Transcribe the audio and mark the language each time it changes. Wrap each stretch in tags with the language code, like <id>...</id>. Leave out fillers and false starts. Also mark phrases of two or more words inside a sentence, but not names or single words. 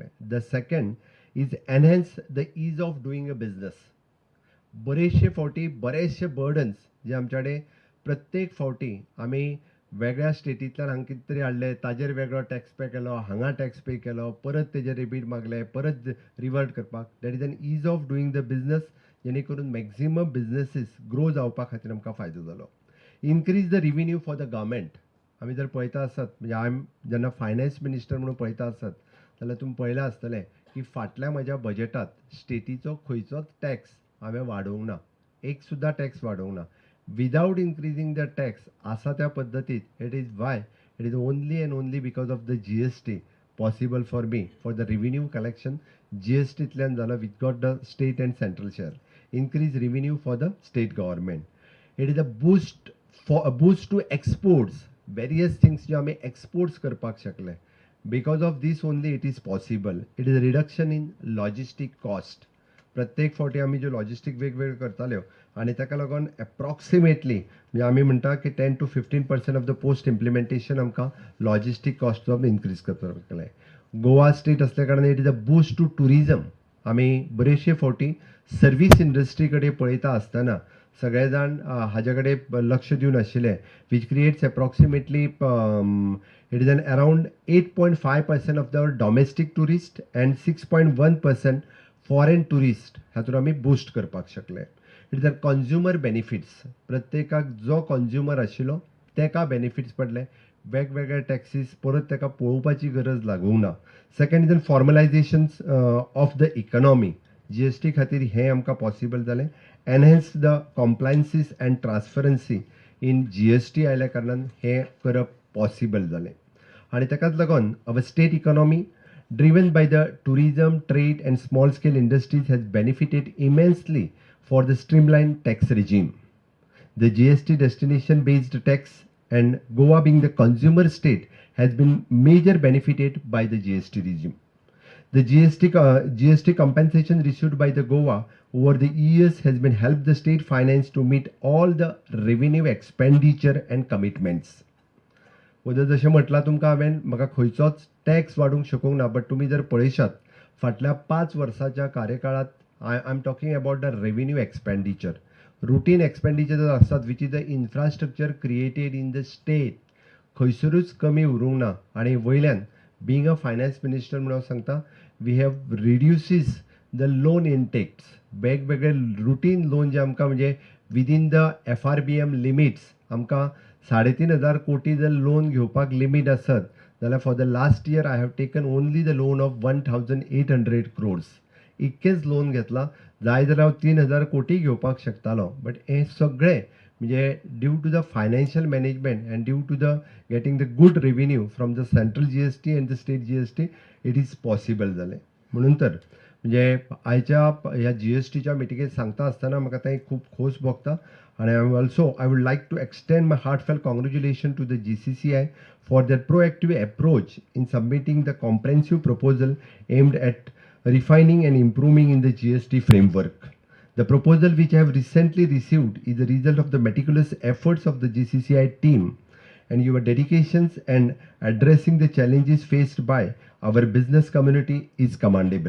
<en>The second is enhance the ease of doing a business.</en> <kok>बरेचशे फावटी बरेचशे बर्डन्स जे आमच्या कडेन प्रत्येक फावटी आमी वेगळ्या स्टेटींतल्यान हांगा कितें तरी हाडले ताजेर वेगळो</kok> <en>tax pay</en> <kok>केलो, हांगा</kok> <en>tax pay</en> <kok>केलो, परत तेजेर रिबीट मागले, परत रिवर्ट करपाक.</kok> <en>that is an ease of doing the business</en> <kok>जेणे करून</kok> <en>maximum businesses grow</en> <kok>जावपा खातीर आमकां फायदो जालो.</kok> <en>Increase the revenue for the government.</en> <kok>आमी जर पळयता आसत म्हणजे हांवें जेन्ना</kok> <en>finance minister</en> <kok>म्हणून पळयता आसत जाल्यार तुमी पळयलां आसतलें की फाटल्या म्हज्या बजेटांत स्टेटीचो खंयचोच टॅक्स हांवें वाडोवंक ना. एक सुद्दां टॅक्स वाडोवंक ना.</kok> <en>without increasing the tax</en> <kok>आसा त्या पद्दतीत</kok> <en>it is why it is only and only because of the GST possible for me for the revenue collection</en> <kok>GSTंतल्यान जालो</kok> <en>with got the state and central share. Increase revenue for the state government. It is a boost to exports. various things</en> <kok>जे आमी एक्सपोर्ट्स करपाक शकले.</kok> <en>Because of this only it is possible. It is reduction in logistic cost.</en> <kok>प्रत्येक फावटी आमी ज्यो लॉजिस्टीक वेगवेगळ्यो करताल्यो आनी ताका लागून एप्रॉक्सिमेटली म्हणजे आमी म्हणटा की</kok> <en>10 to 15% of the post implementation</en> <kok>आमकां</kok> <en>logistic cost of increase</en> <kok>करपाक लागले.</kok> <en>गोवा स्टेट</en> <kok>असल्या कारणान</kok> <en>it is a boost to tourism.</en> <kok>आमी बरेचशे फावटी</kok> <en>service industry</en> <kok>कडेन पळयता आसतना सगळे जाण हाजे कडेन लक्ष दिवन आशिल्ले</kok> <en>which creates approximately it is an around 8.5% of the domestic tourist and 6.1% foreign tourist</en> <kok>हातून आमी बूस्ट करपाक शकले.</kok> <en>It is a consumer benefits.</en> <kok>प्रत्येकाक जो कन्झ्युमर आशिल्लो तेका बेनिफिट्स पडले. वेगवेगळे टॅक्सीस परत ताका पळोवपाची गरज लागूंक ना.</kok> <en>Second is an formalization of the economy.</en> <kok>GST खातीर हें आमकां पॉसिबल जालें.</kok> <en>Enhance the compliances and transparency in GST</en> <kok>आयल्या कारणान हें करप पॉसिबल जालें. आनी ताकाच लागून</kok> <en>our state economy driven by the tourism, trade and small scale industries has benefited immensely for the streamlined tax regime. The GST destination based tax and Goa being the consumer state has been major benefited by the GST regime. The GST compensation received by the Goa over the years has been helped the state finance to meet all the revenue expenditure and commitments.</en> <kok>जशें म्हटलां तुमकां हांवें म्हाका खंयचोच टॅक्स वाडोवंक शकूंक ना. बट तुमी जर पळयशात फाटल्या 5 वर्साच्या कार्यकाळात</kok> <en>I am talking about the revenue expenditure. routine expenditure</en> <kok>जर आसतात</kok> <en>which is the infrastructure created in the state</en> <kok>खंयसरूच कमी उरूंक ना. आनी वयल्यान</kok> <en>being a finance minister</en> <kok>म्हणून हांव सांगता</kok> <en>we have reduces the loan intakes.</en> <kok>वेगवेगळे रुटीन लोन जे आमकां म्हणजे</kok> <en>within the FRBM limits</en> <kok>आमकां 3,500 कोटी जर लोन घेवपाक लिमीट आसत जाल्यार</kok> <en>for the last year I have taken only the loan of 1,800 crores.</en> <kok>इतकेच लोन घेतला. जाय जाल्यार हांव 3,000 कोटी घेवपाक शकतालो. बट हे सगळे म्हणजे</kok> <en>due to the financial management and due to the getting the good revenue from the central GST and the state GST it is possible</en> <kok>जालें. म्हणून तर म्हणजे आयच्या ह्या GSTच्या मिटिंगेंत सांगता आसतना म्हाका तें खूब खोस भोगता</kok> <en>And I would like to extend my heartfelt congratulations to the GCCI for their proactive approach in submitting the comprehensive proposal aimed at refining and improving in the GST framework. The proposal which I have recently received is the result of the meticulous efforts of the GCCI team, and your dedications and addressing the challenges faced by our business community is commendable.</en>